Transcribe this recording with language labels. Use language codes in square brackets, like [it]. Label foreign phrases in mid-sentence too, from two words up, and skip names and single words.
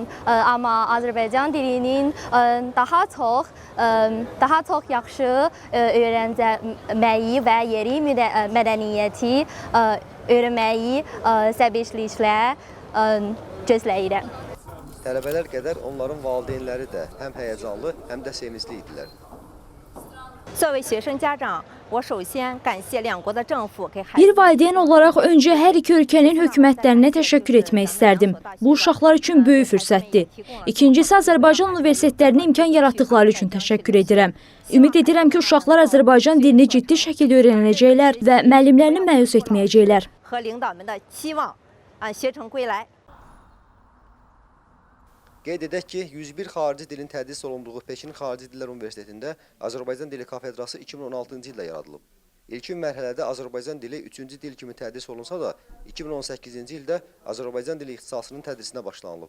[az] Amma Azərbaycan dilinin daha çox yaxşı öyrənməyi və yeri mədəniyyəti öyrənməyi səbirsizliklə gözləyirəm. Tələbələr qədər onların valideynləri də həm həyəcanlı, həm də sevincli idilər. [zh] 作为学生家长，我首先感谢两国的政府给孩子。 [az] Bir valideyn olaraq öncə hər iki ölkənin hökumətlərinə təşəkkür etmək istərdim. Bu uşaqlar üçün böyük fürsətdir. İkincisi, Azərbaycan universitetlərinə imkan yaratdıqları üçün təşəkkür edirəm. Ümid edirəm ki, uşaqlar Azərbaycan dilini ciddi şəkildə öyrənəcəklər və müəllimlərini məyus etməyəcəklər. [zh] 和领导们的期望，学成归来。 [az] Qeyd edək ki, 101 xarici dilin tədris olunduğu Pekin Xarici Dillər Universitetində Azərbaycan Dili Kafedrası 2016-cı ildə yaradılıb. İlkin mərhələdə Azərbaycan dili 3-cü dil kimi tədris olunsa da, 2018-ci ildə Azərbaycan dili ixtisasının tədrisinə başlanılıb.